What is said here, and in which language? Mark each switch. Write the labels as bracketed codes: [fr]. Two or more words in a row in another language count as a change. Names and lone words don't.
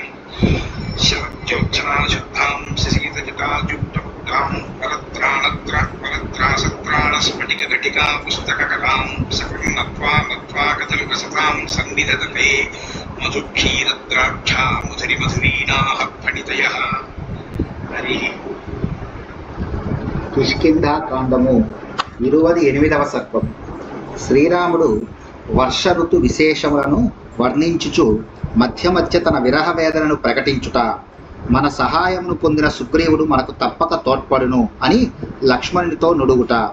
[sa] शरज्योत्सनाशुद्धां शशीतजटाजूटमुद्रां वरत्रासत्राणस्फटिकघटिका पुस्तककलां सकं नत्वा कदलीवसतां सन्निधत्ते मधुक्षीरद्राक्षा मधुरीणाः फणितयः। हरिः [te] కిష్కింధాకాండము 28వ సర్పం. శ్రీరాముడు వర్ష ఋతు విశేషములను వర్ణించుచు మధ్య మధ్య తన విరహ వేదనను ప్రకటించుట, మన సహాయమును పొందిన సుగ్రీవుడు మనకు తప్పక తోడ్పడును అని లక్ష్మణునితో నుడుగుట.